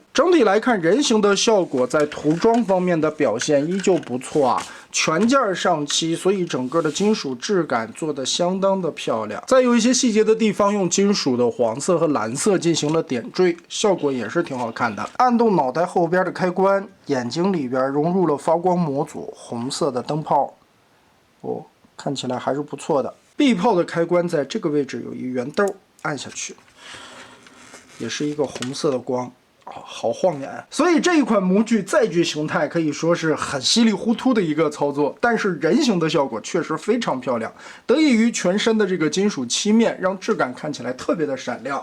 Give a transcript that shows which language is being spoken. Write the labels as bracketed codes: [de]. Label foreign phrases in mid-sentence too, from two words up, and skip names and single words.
[zh] 整體來看，人形的效果在塗裝方面的表現依舊不錯啊，全件上漆，所以整個的金屬質感做得相當的漂亮。在有一些細節的地方，用金屬的黃色和藍色進行了點綴，效果也是挺好看的。按動腦袋後邊的開關，眼睛裡邊融入了發光模組，紅色的燈泡，哦，看起來還是不錯的。臂炮的開關在這個位置有一圓豆，按下去，也是一個紅色的光。好晃眼。所以这一款模具载具形态可以说是很稀里糊涂的一个操作，但是人形的效果确实非常漂亮，得益于全身的这个金属漆面，让质感看起来特别的闪亮。